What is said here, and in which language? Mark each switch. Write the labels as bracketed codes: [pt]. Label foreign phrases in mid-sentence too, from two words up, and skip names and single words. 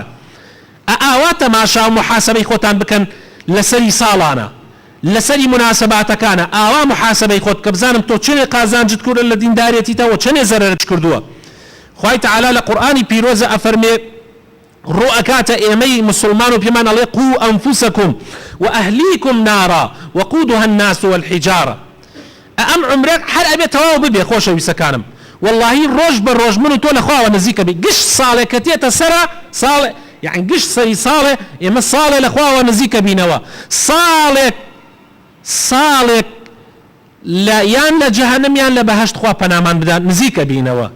[ckb] ئاوا تەماشا و محاسبەی خۆتان بکەن لەسەری ساڵانە، لەسەری مناسباتەکانە، ئاوا محاسبەی خۆت کە بزانم تۆ چنێ قازانجت کردە لە دیندارێتیتەوە چنێ زەرەرت کردووە. خوای تەعالا لە قورئانی پیرۆزە ئەفەرمێ ڕوئەکاتە ئێمەی مسلمان و پێمان ئەڵێ [ar] قو ئەنفوسەکم وأهليكم نارا وقودها الناس والحجارة. [ckb] ئەم عمرێک هەر ئەبێ تەواو ببێ خۆشەویستەکانم. واللهی ڕۆژ بە ڕۆژ من و تۆ لە خواوە نزیکە بی. گشت ساڵێک کە تێتە سەرە ساڵ یعنی گشت سەری ساڵێ ئێمە ساڵێ لە خواوە نزیکە بینەوە. ساڵێک یان لە جەهەنەم یان لە بەهەشت خوا پەنامان بدات نزیکە بینەوە.